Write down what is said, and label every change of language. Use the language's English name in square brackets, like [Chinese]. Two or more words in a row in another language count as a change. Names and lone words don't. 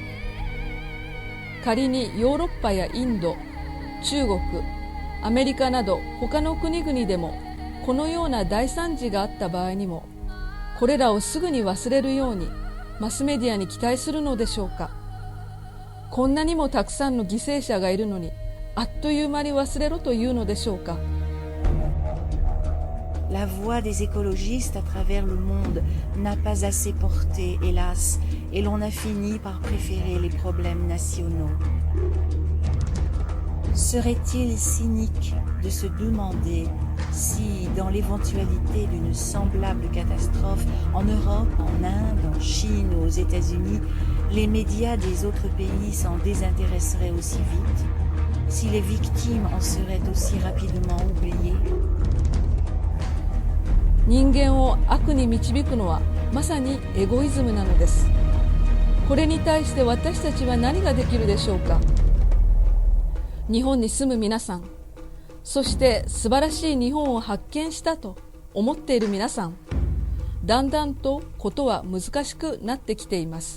[Japanese] 仮にヨーロッパやインド、中国、アメリカなど他の国々でもこのような大惨事があった場合にも、これらをすぐに忘れるようにマスメディアに期待するのでしょうか。こんなにもたくさんの犠牲者がいるのに、あっという間に忘れろというのでしょうか。 [French] La voix des écologistes à travers le monde n'a pas assez porté, hélas, et l'on a fini par préférer les problèmes nationaux. Serait-il cynique de se demander si, dans l'éventualité d'une semblable catastrophe en Europe, en Inde, en Chine ou aux États-Unis, les médias des autres pays s'en désintéresseraient aussi vite, si les victimes en seraient aussi rapidement oubliées? [Japanese] 人間を悪に導くのはまさにエゴイズムなのです。これに対して私たちは何ができるでしょうか。日本に住む皆さん、そして素晴らしい日本を発見したと思っている皆さん、だんだんとことは難しくなってきています。